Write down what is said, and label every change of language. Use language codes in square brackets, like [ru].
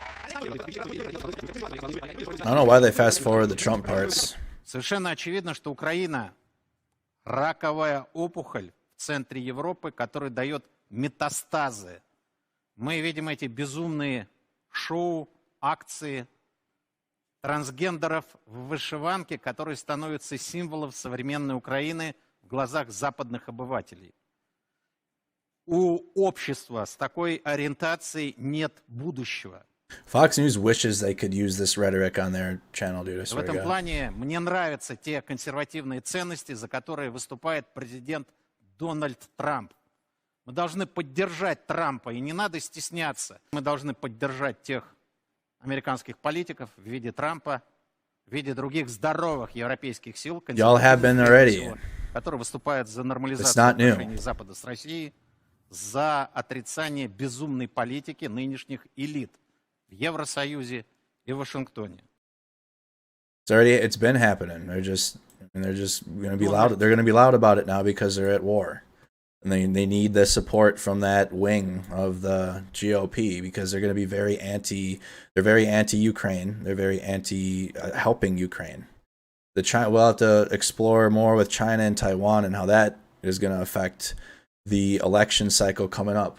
[en] I don't know why they fast forward the Trump parts. [ru] Совершенно очевидно, что Украина – раковая опухоль в центре Европы, которая дает метастазы. Мы видим эти безумные шоу, акции трансгендеров в вышиванке, которые становятся символом современной Украины в глазах западных обывателей. У общества с такой ориентацией нет будущего. [en] Fox News wishes they could use this rhetoric on their channel, dude. [ru] В этом плане мне нравятся те консервативные ценности, за которые выступает президент Дональд Трамп. Мы должны поддержать Трампа, и не надо стесняться. Мы должны поддержать тех американских политиков в виде Трампа, в виде других здоровых европейских сил, которые выступают за нормализацию отношений Запада с Россией, за отрицание безумной политики нынешних элит в Евросоюзе и в Вашингтоне. [en] It's been happening. They're just going to be loud. They're going to be loud about it now because they're at war. And they need the support from that wing of the GOP because they're going to be very anti-Ukraine. They're very anti-helping Ukraine. We'll have to explore more with China and Taiwan and how that is going to affect the election cycle coming up.